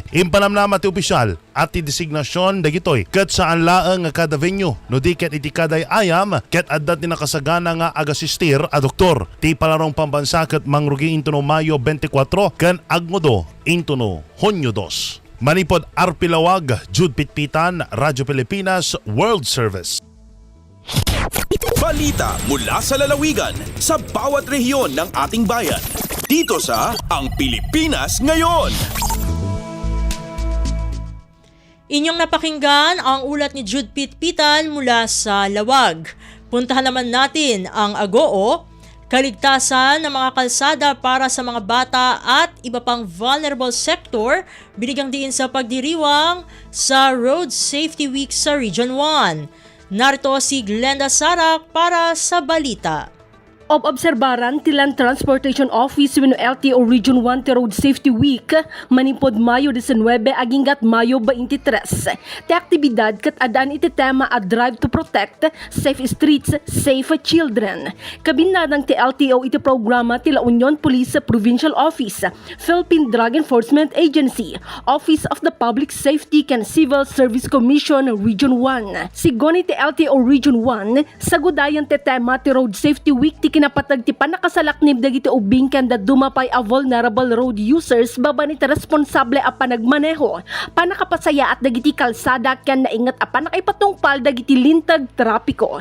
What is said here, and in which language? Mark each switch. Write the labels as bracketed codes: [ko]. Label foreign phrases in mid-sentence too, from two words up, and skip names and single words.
[ilo] Impanamnama ti opisyal at ti designasyon dagitoy ket saan laeng nga kada venue no di ket iti kaday ayam ket adda ti nakasagana nga agasistir a doktor ti palarong pambansa ket mangrugi intuno Mayo 24 ken agmodo intuno Hunyo 2. Manipod Arpilawag, Jude Pitpitan, Radyo Pilipinas, World Service. [tl] Balita mula sa lalawigan sa bawat rehiyon ng ating bayan. Dito sa Ang Pilipinas Ngayon. Inyong napakinggan ang ulat ni Jude Pitpitan mula sa Lawag. Puntahan naman natin ang Agoo, kaligtasan ng mga kalsada para sa mga bata at iba pang [en] vulnerable sector, [tl] binigyang diin sa pagdiriwang sa Road Safety Week sa Region 1. Narito si Glenda Sarak para sa balita. [ilo] Obserbaran ti Land Transportation Office wenno LTO Region 1 ti Road Safety Week manipod Mayo 19 aginggat Mayo 23. Ti aktibidad ket adaan iti tema a Drive to Protect Safe Streets, Safe Children. Kabinadang ti LTO iti programa ti La Union Police Provincial Office, Philippine Drug Enforcement Agency, Office of the Public Safety ken Civil Service Commission Region 1. Sigon iti LTO Region 1 sagudayan ti tema ti Road Safety Week ti kinapatag ti panakasalaknib dagiti ubing kanda dumapay a [en] vulnerable road users [ilo] baban iti responsable a panagmaneho, panakapasaya at dagiti kalsada ken naingat a panakaipatungpal dagiti lintag trapiko.